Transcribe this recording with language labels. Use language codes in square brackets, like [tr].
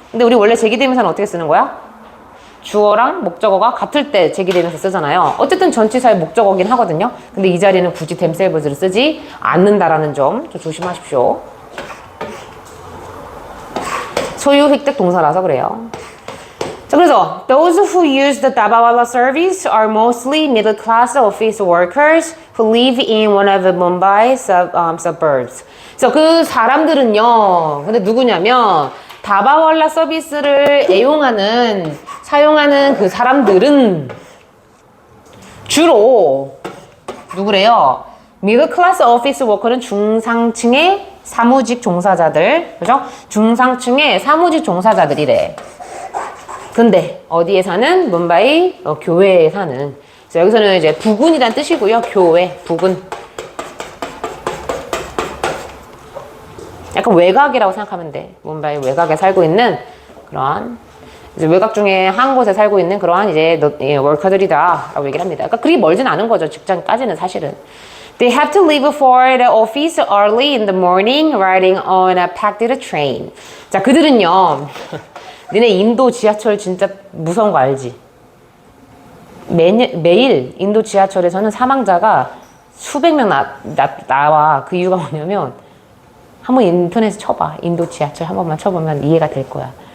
[ko] 근데 우리 원래 제기대명사는 어떻게 쓰는 거야? 주어랑 목적어가 같을 때 제기대명사 쓰잖아요. 어쨌든 전치사의 목적어긴 하거든요. 근데 이 자리는 굳이 themselves를 쓰지 않는다라는 점 좀 조심하십시오. 소유, 획득 동사라서 그래요. 자, 그래서 [en] those who use the Dabawala service are mostly middle-class office workers who live in one of the Mumbai suburbs. [ko] 그래서 그 사람들은요, 근데 누구냐면 다바왈라 서비스를 사용하는 그 사람들은 주로 누구래요? 미들클래스 오피스 워커는 중상층의 사무직 종사자들, 그죠? 중상층의 사무직 종사자들이래. 근데 어디에 사는? 뭄바이 교외에 사는. 그래서 여기서는 이제 부군이란 뜻이고요. 교외, 부군. 약간 외곽이라고 생각하면 돼. 뭄바이 외곽에 살고 있는 그러한 이제 외곽 중에 한 곳에 살고 있는 그러한 이제 워커들이다라고 얘기를 합니다. 그러니까 그리 멀진 않은 거죠. 직장까지는 사실은. [en] They have to leave for the office early in the morning, riding on a packed train. [ko] 자, 그들은요. 니네 인도 지하철 진짜 무서운 거 알지? 매일 인도 지하철에서는 사망자가 수백 명 나와. 그 이유가 뭐냐면 한번 인터넷에 쳐봐. 인도 지하철 한 번만 쳐보면 이해가 될 거야.